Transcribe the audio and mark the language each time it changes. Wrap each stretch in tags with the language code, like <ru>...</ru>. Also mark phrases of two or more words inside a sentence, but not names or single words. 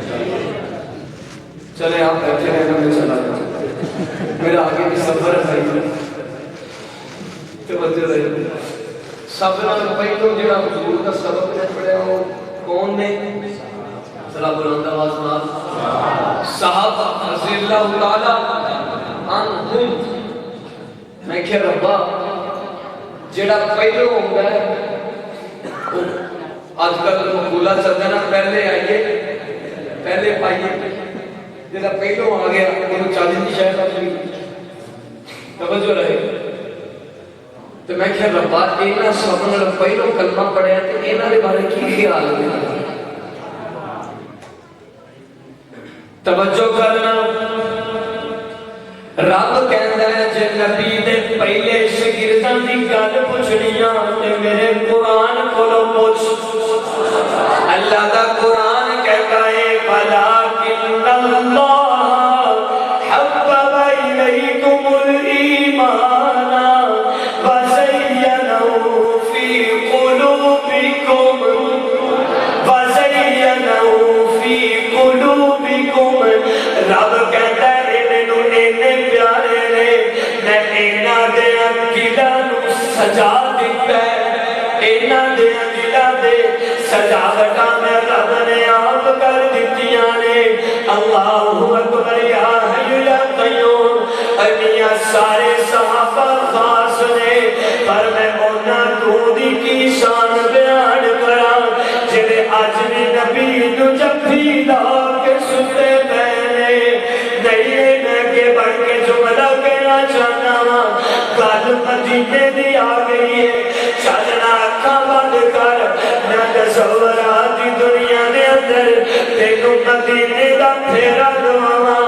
<ur>چلے آپ بیٹھے رہے میں چلا جاؤں، میرا آگے بھی سفر ہے، توجہ رہے۔</ur> <pa>سب نال پہلو جڑا حضور کا سبق نے پڑھیا وہ کون نے؟ ذرا بلند آواز نال صحابہ</pa> <ar>رضی اللہ تعالی عنہم۔</ar> <pa>میں کہ ربا جڑا پہلو ہوندا ہے،</pa> <ur>آج کل مقولہ چلتا نا پہلے آئیے پہلے پائیے،</ur> <pa>جڑا پہلو آ گیا وہ 40 کی شاید اپنی توجہ رہے۔ تو میں کہ ربا انہاں سب نال پہلو کلمہ پڑھیا تے انہاں دے بارے کی خیال ہے؟ توجہ کرنا، رب کہندا ہے جے نبی دے پہلے شاگرداں دی گل پوچھنیاں تے میرے قرآن کولوں پوچھ۔ اللہ دا قرآن کہتا ہے</pa> <ar>وَلَٰكِنَّ اللَّهَ حَبَّبَ إِلَيْكُمُ الْإِيمَانَ وَزَيَّنَهُ فِي قُلُوبِكُمْ وَزَيَّنَهُ فِي قُلُوبِكُمْ۔</ar> <pa>رب کہتا ہے پیارے نے میں انہاں دے دلاں نوں سجا دتا ہے، انہاں دے دلاں دے سجاوٹاں میں رب نے آپ کر دتیاں نے۔</pa> <ar>اللہ اکبر یا حی یا قیوم۔</ar> <pa>انیاں سارے صحابہ خاص نے، پر میں انہاں تو دی کی شان بیان کراں جڑے اج بھی نبی نوں جفی لا کے ستے پے نے۔ نہیں میں بڑھ کے جملہ کہنا چاہنا ہاں، گل مدینے دی آ گئی ہے، چلنا اکھاں بند کر، میں تصورات دی دنیا دے اندر تینوں مدینے دا پھیرا دواں۔</pa>